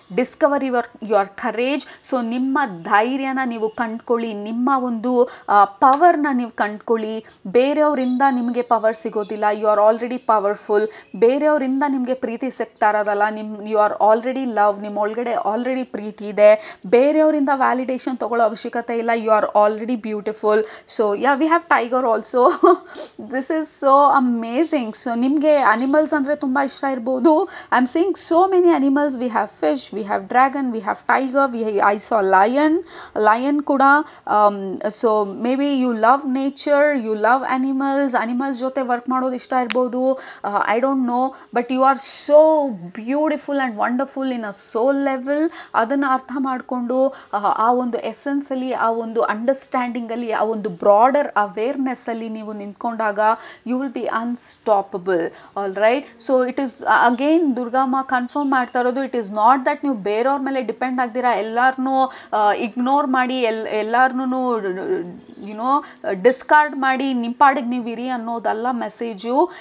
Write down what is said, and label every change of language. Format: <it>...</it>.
<en>Discover your courage.</en> <kn>So ನಿಮ್ಮ ಧೈರ್ಯನ ನೀವು ಕಂಡ್ಕೊಳ್ಳಿ, ನಿಮ್ಮ ಒಂದು ಪವರ್ನ ನೀವು ಕಂಡ್ಕೊಳ್ಳಿ. ಬೇರೆಯವರಿಂದ ನಿಮಗೆ ಪವರ್ ಸಿಗೋದಿಲ್ಲ.</kn> <en>You are already powerful.</en> <kn>ಬೇರೆಯವರಿಂದ ನಿಮಗೆ ಪ್ರೀತಿ ಸಿಗ್ತಾ ಇರೋದಲ್ಲ,</kn> <en>You are already love.</en> <kn>ನಿಮ್ಮ ಒಳಗಡೆ ಆಲ್ರೆಡಿ ಪ್ರೀತಿ ಇದೆ. ಬೇರೆಯವರಿಂದ ವ್ಯಾಲಿಡೇಷನ್ ತೊಗೊಳ್ಳೋ ಅವಶ್ಯಕತೆ ಇಲ್ಲ.</kn> <en>You are already beautiful. So yeah, we have tiger also. This is so amazing.</en> <kn>So ನಿಮಗೆ ಅನಿಮಲ್ಸ್ ಅಂದರೆ ತುಂಬ ಇಷ್ಟ ಇರ್ಬೋದು.</kn> <en>I am seeing so many animals. We have fish, we have dragon, we have tiger, I saw lion ಕೂಡ. So maybe you love nature, you love animals</en> <kn>ಜೊತೆ work ಮಾಡೋದು ಇಷ್ಟ ಇರ್ಬೋದು.</kn> <en>I don't know, but you are so beautiful and wonderful in a soul level.</en> <kn>ಅದನ್ನು ಅರ್ಥ ಮಾಡಿಕೊಂಡು ಆ ಒಂದು ಎಸೆನ್ಸಲ್ಲಿ, ಆ ಒಂದು ಅಂಡರ್ಸ್ಟ್ಯಾಂಡಿಂಗಲ್ಲಿ, ಆ ಒಂದು ಬ್ರಾಡರ್ ಅವೇರ್ನೆಸ್ಸಲ್ಲಿ ನೀವು ನಿಂತ್ಕೊಂಡಾಗ</kn> <en>You will be unstoppable. All right.</en> <kn>So it is again Durgamma confirm ಮಾಡ್ತಾ ಇರೋದು,</kn> <en>it is not that</en> <kn>ನೀವು ಬೇರೆಯವ್ರ ಮೇಲೆ ಡಿಪೆಂಡ್ ಆಗ್ದಿರಾ, ಎಲ್ಲರನ್ನೂ ಇಗ್ನೋರ್ ಮಾಡಿ, ಎಲ್ಲರನ್ನೂ ಯುನೋ ಡಿಸ್ಕಾರ್ಡ್ ಮಾಡಿ ನಿಮ್ಮ ಪಾಡಿಗೆ ನೀವು ಇರಿ ಅನ್ನೋದಲ್ಲ ಮೆಸೇಜು.</kn>